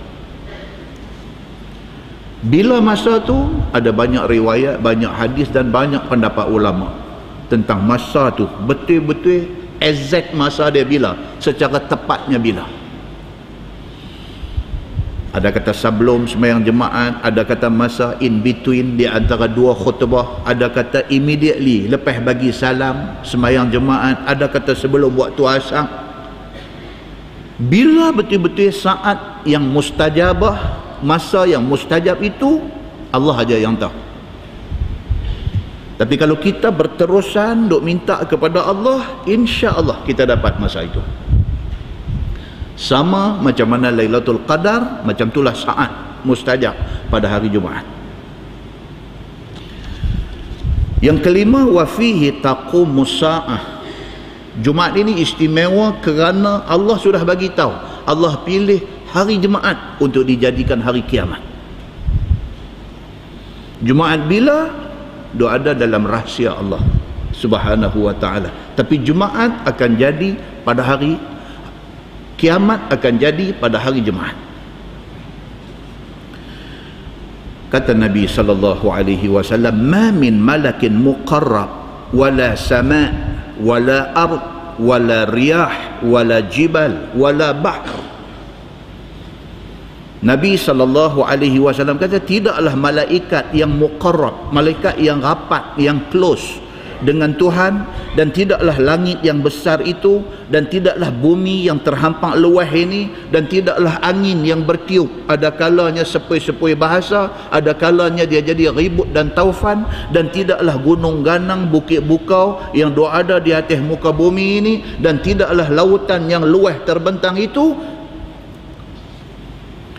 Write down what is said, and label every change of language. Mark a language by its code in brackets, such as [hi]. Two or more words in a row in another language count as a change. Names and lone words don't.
[ms] Bila masa tu ada banyak riwayat, banyak hadis dan banyak pendapat ulama tentang masa tu, betul-betul exact masa dia bila, secara tepatnya bila. Ada kata sebelum sembahyang Jumaat, ada kata masa [en] in between [ms] di antara 2 khutbah, ada kata immediately lepas bagi salam sembahyang Jumaat, ada kata sebelum waktu asar. Bila betul-betul saat yang mustajabah, masa yang mustajab itu, Allah aja yang tahu. Tapi kalau kita berterusan duk minta kepada Allah, insya-Allah kita dapat masa itu. Sama macam mana Lailatul Qadar, macam itulah saat mustajab pada hari Jumaat. Yang kelima, [ar] وفيه تقوم الساعة. [ms] Jumaat ini istimewa kerana Allah sudah bagi tahu, Allah pilih hari Jumaat untuk dijadikan hari kiamat. Jumaat bila? Dia ada dalam rahsia Allah [ar] سبحانه وتعالى. [ms] Tapi Jumaat akan jadi pada hari kiamat, akan jadi pada hari Jumaat. Kata Nabi [ar] صلى الله عليه وسلم, "ما من ملك مقرب ولا سماء ولا أرض ولا رياح ولا جبال ولا بحر." [ms] Nabi [ar] صلى الله عليه وسلم [ms] kata, tidaklah malaikat yang muqarrab, malaikat yang rapat, yang close dengan Tuhan, dan tidaklah langit yang besar itu, dan tidaklah bumi yang terhampang luas ini, dan tidaklah angin yang bertiup, ada kalanya sepoi-sepoi bahasa, ada kalanya dia jadi ribut dan taufan, dan tidaklah gunung ganang, bukit bukau yang ada di atas muka bumi ini, dan tidaklah lautan yang luas terbentang itu